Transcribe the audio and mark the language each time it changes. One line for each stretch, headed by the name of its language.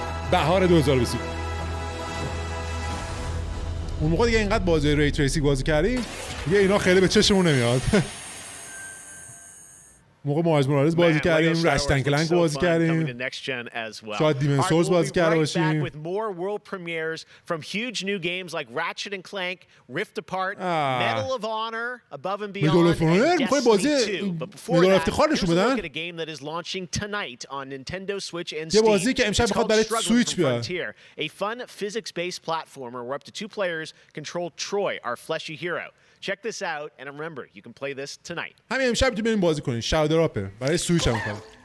Persian: بهار 2020. اون موقع دیگه اینقدر بازی ری تریسینگ بازی کردیم دیگه اینا خیلی به چشمون نمیاد. موقع مایلز مورالز بازی کردیم، رشتن کلنگ بازی کردیم، شاید دیمن سولز بازی کرده باشیم.
English: with more world premieres from huge new games like Ratchet and Clank, Rift Apart, Medal of Honor, Above and Beyond, and Destiny 2. But before that, here's a look at a game that is launching tonight on Nintendo Switch and Steam. It's called Struggling from Frontier, a fun physics-based platformer where up to 2 players control Troy, our fleshy hero. Check this out, and remember, you can play this tonight.
Persian: همین امشب تو بریم بازی کنین. شاودر آپه برای سویچ هم می‌خوام.